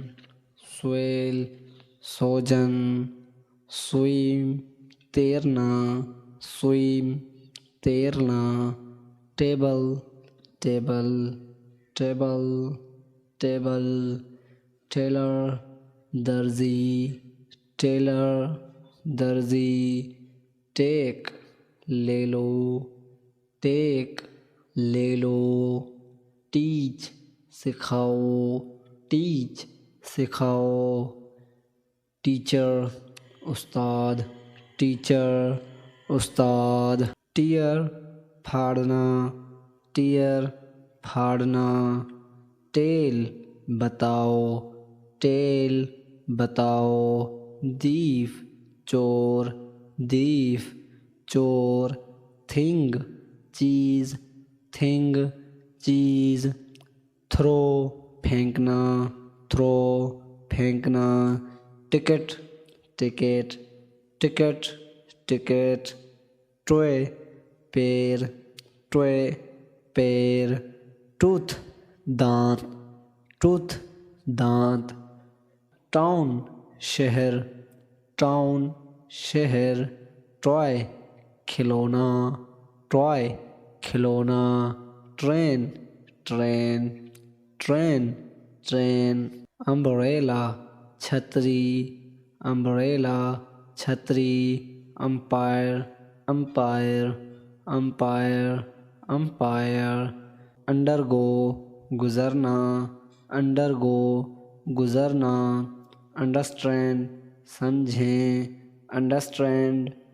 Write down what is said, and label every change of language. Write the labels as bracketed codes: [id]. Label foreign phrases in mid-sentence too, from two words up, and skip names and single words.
[en] swell سوجن, swim تیرنا, swim تیرنا, table table table table, tailor درزی, tailor درزی, take لے لو, take لے لو, teach سکھاؤ, teach سکھاؤ, teacher استاد, teacher استاد, tear پھاڑنا, tear پھاڑنا, tale بتاؤ, tale بتاؤ, thief چور, thief چور, thing چیز, thing چیز, throw پھینکنا, throw پھینکنا, ticket ticket ticket ticket, toy پیر, toy پیر, tooth دانت, tooth دانت, town شہر, ٹاؤن شہر، ٹوائے کھلونا، ٹوائے کھلونا، train train, train train, امبریلا چھتری، امبریلا چھتری، umpire umpire, umpire umpire, under go گزرنا، under go گزرنا، انڈرسٹینڈ سمجھیں، انڈرسٹینڈ